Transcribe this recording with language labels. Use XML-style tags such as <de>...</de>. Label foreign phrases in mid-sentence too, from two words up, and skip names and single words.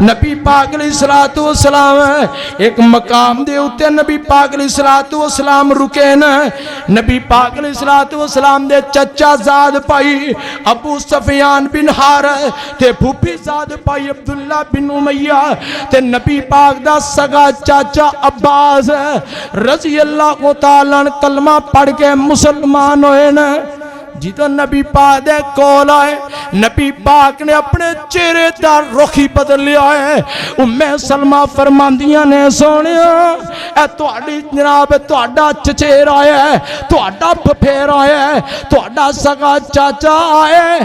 <pa>نبی پاک</pa> <ar>अलैहिस्सलातु वस्सलाम</ar> <pa>ایک مقام دے اتے نبی پاک</pa> <ar>अलैहिस्सलातु वस्सलाम</ar> <pa>رکے نا. نبی پاک</pa> <ar>अलैहिस्सलातु वस्सलाम</ar> <pa>دے چچا زاد بھائی ابو سفیان بن حارث تے پھوپھی زاد بھائی عبداللہ بن امیہ تے نبی پاک دا سگا چاچا عباس</pa> <ar>रज़ी अल्लाह तआला अन्हु</ar> <pa>کلمہ پڑھ کے مسلمان ہوئے نا. جدوں نبی پاک دے کول آئے نبی پاک نے اپنے چہرے دا رخ ہی بدل لیا ہے. ام سلمہ فرماندیاں نے سوہنیا اے تہاڈی جناب تہاڈا چچیرا ہے، تہاڈا پھپھیرا ہے، تہاڈا سگا چاچا ہے.</pa>